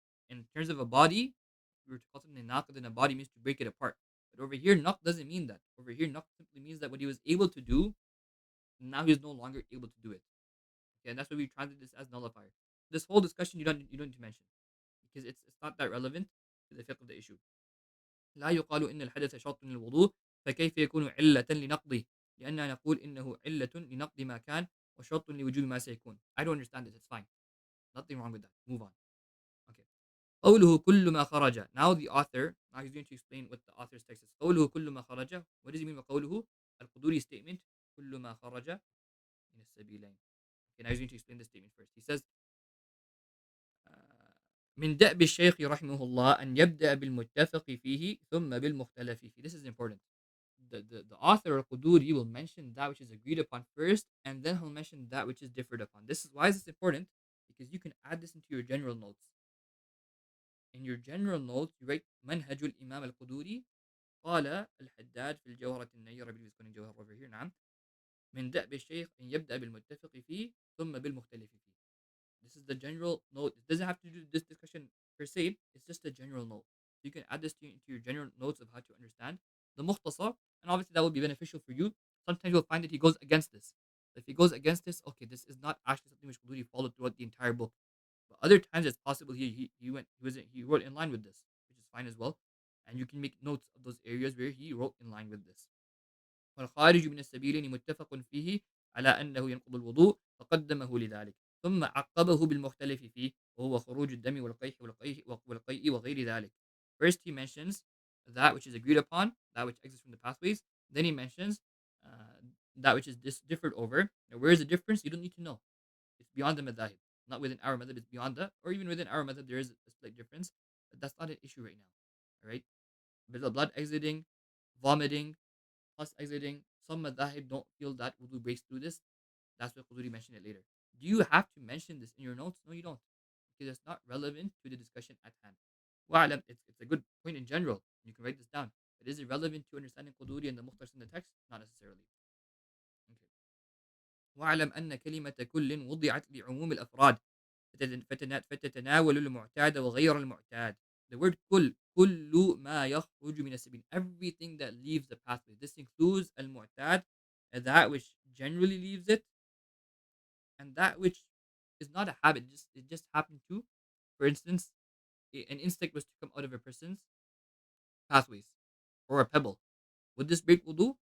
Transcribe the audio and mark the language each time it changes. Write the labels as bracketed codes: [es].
[en] In terms of a body, if we were to call something naqid in a body, means to break it apart. But over here, naqd doesn't mean that. Over here, naqd simply means that what he was able to do, now he's no longer able to do it. Okay, and that's why we translate this as nullifier. This whole discussion you don't need to mention because it's not that relevant to the fiqh of the issue. [ar] لا يقال إن الحدث شرط للوضوء فكيف يكون علة لنقضه لأننا نقول إنه علة لنقض ما كان وشرط لوجوب ما سيكون. [en] I don't understand this. It's fine. Nothing wrong with that. Move on. Okay. [ar] قوله كل ما خرج. [en] Now the author, now he's going to explain what the author's text is. [ar] قوله كل ما خرج. [en] What does he mean by قوله? [ar] al-Qudūrī statement. كل ما خرج من السبيلين. [en] Okay, now he's going to explain the statement first. He says, [ar] من دأب الشيخ رحمه الله أن يبدأ بالمتفق فيه ثم بالمختلف فيه. [en] This is important. The author al-Qudūrī will mention that which is agreed upon first, and then he'll mention that which is differed upon. This is why is this important? Because you can add this into your general notes. In your general notes, you write [ar] منهج الإمام القدوري قال الحداد في الجوهرة النيرة بالمسكون الجوهر [en] over here. [ar] نعم. من دأب الشيخ أن يبدأ بالمتفق فيه ثم بالمختلف فيه. [en] This is the general note. It doesn't have to do this discussion per se. It's just a general note. You can add this into your general notes of how to understand the Mukhtasar, and obviously that will be beneficial for you. Sometimes you'll find that he goes against this. If he goes against this, okay, this is not actually something which Quduri followed throughout the entire book. But other times it's possible he wrote in line with this, which is fine as well. And you can make notes of those areas where he wrote in line with this. [ar] والخارج من السبيلين متفق فيه على أنه ينقض الوضوء فقدمه لذلك ثم عقبه بالمختلف فيه وهو خروج الدم والقيء وغير ذلك. [en] First he mentions that which is agreed upon, that which exits from the pathways. Then he mentions uh, that which is differed over. Now, where is the difference? You don't need to know. It's beyond the madhahib. Not within our method, it's beyond that. Or even within our method, there is a slight difference. But that's not an issue right now. All right? Blood exiting, vomiting, pus exiting. Some madhahib don't feel that wudu breaks through this. That's why Quduri mentioned it later. Do you have to mention this in your notes? No, you don't. Because it's not relevant to the discussion at hand. Wa'alam, it's a good point in general. You can write this down. It is irrelevant to understanding Quduri and the Mukhtasar in the text? Not necessarily. Okay. [ar] واعلم أن كلمة كل وضعت لعموم الأفراد فتتناول المعتاد وغير المعتاد. [en] The word [ar] كل ما يخرج من السبيل, [en] everything that leaves the pathway. This includes المعتاد, that which generally leaves it, and that which is not a habit. It just happened to, for instance, an insect was to come out of a person's pathways, or a pebble. Would this break wudu?